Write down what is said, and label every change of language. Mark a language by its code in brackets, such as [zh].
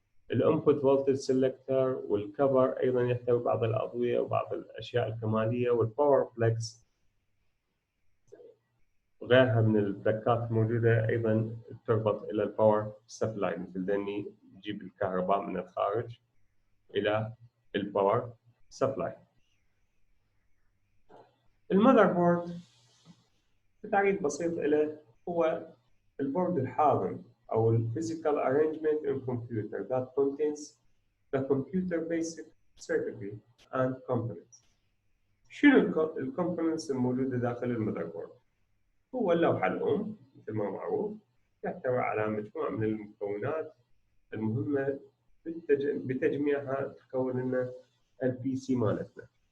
[ar] الانبوت فولتج سيلكتر والكفر أيضا يحتوي بعض الأضوية وبعض الأشياء الكمالية. والباور فليكس غيرها من البلاكات الموجودة أيضا تربط إلى الباور سبلاي، مثل ذني تجيب الكهرباء من الخارج إلى الباور سبلاي. المذر بورد بتعريف بسيط له هو البورد الحاضن أو [en] physical arrangement in computer that contains the computer basic circuitry and components. [ar] شنو الكومبوننتس الموجودة داخل المذر بورد؟ هو اللوحة الأم مثل ما معروف، يحتوي على مجموعة من المكونات المهمة بتجميعها تكون لنا البي سي مالتنا.